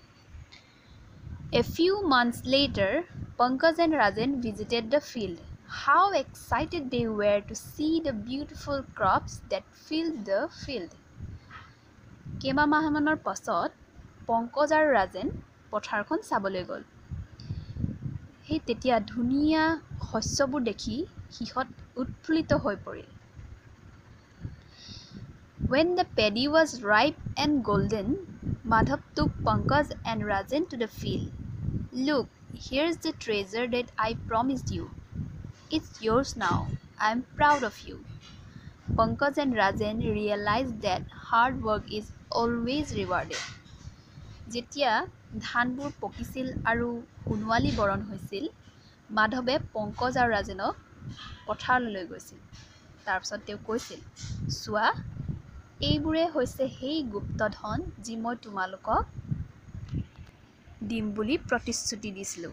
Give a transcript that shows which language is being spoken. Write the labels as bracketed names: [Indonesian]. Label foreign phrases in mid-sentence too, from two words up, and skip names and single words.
[English] A few months later, Pankaj and Rajan visited the field. How excited they were to see the beautiful crops that filled the field. [Assamese] কেইমাহমানৰ পাছত পংকজ আৰু ৰাজেন পথাৰখন চাবলৈ গ'ল। তেতিয়া ধুনীয়া শস্যবোৰ দেখি সিহঁত উৎফুল্লিত হৈ পৰিল। [English] When the paddy was ripe and golden, Madhav took Pankaj and Rajan to the field. Look, here's the treasure that I promised you. It's yours now. I'm proud of you. Pankaj and Rajan realized that hard work is always rewarded. [Assamese] যেতিয়া ধানবোৰ পকিছিল আৰু সোণোৱালী বৰণ হৈছিল, মাধৱে পংকজ আৰু ৰাজনক পথাৰলৈ লৈ গৈছিল। তাৰপিছত তেওঁ কৈছিল, চোৱা, এইবোৰে হৈছে সেই গুপ্তধন যি মই তোমালোকক দিম বুলি প্ৰতিশ্ৰুতি দিছিলোঁ।